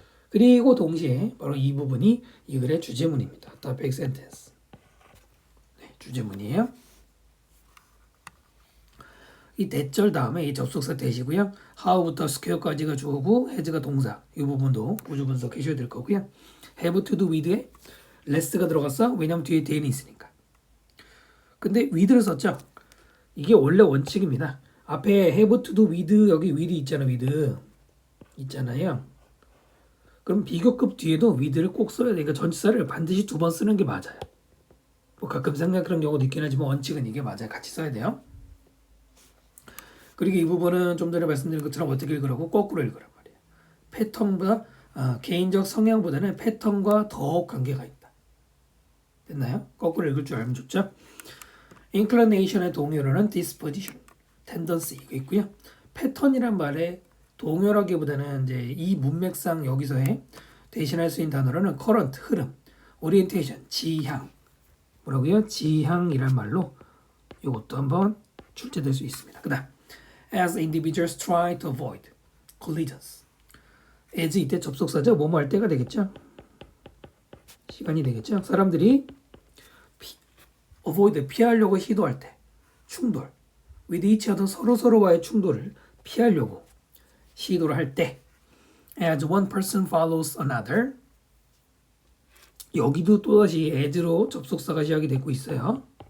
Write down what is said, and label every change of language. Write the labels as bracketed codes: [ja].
[ko] 그리고 동시에 바로 이 부분이 이 글의 주제문입니다. topic sentence. 네, 주제문이에요. 이 대절 다음에 이 접속사 대시고요. how부터 square까지가 주어고 has가 동사. 이 부분도 우주 분석하셔야 될 거고요. have to do with에 less가 들어갔어. 왜냐면 뒤에 then이 있으니까. 근데 with를 썼죠. 이게 원래 원칙입니다. 앞에 have to do with 여기 will이 있잖아. with 있잖아요. 그럼 비교급 뒤에도 with를 꼭 써야 돼. 그러니까 전치사를 반드시 2번 쓰는 게 맞아요. 뭐 가끔 생각 그런 경우도 있긴 하지만 원칙은 이게 맞아요. 같이 써야 돼요. 그리고 이 부분은 좀 전에 말씀드린 것처럼 어떻게 읽으라고 거꾸로 읽으란 말이에요. 패턴보다 개인적 성향보다는 패턴과 더욱 관계가 있다. 됐나요? 거꾸로 읽을 줄 알면 좋죠. inclination의 동요로는 disposition, tendency 이거 있고요. 패턴이란 말에 동요라기보다는 이제 이 문맥상 여기서의 대신할 수 있는 단어로는 current, 흐름, orientation, 지향 뭐라고요? 지향이란 말로 이것도 한번 출제될 수 있습니다. [en] 그다음 as individuals try to avoid collisions. [ko] as 이때 접속사죠. 뭐뭐 할 때가 되겠죠. 시간이 되겠죠. 사람들이 avoid 피하려고 시도할 때 충돌 [en] with each other [ko] 서로와의 충돌을 피하려고 시도를 할 때 [en] as one person follows another [ko] 여기도 또다시 as로 접속사가 시작이 되고 있어요.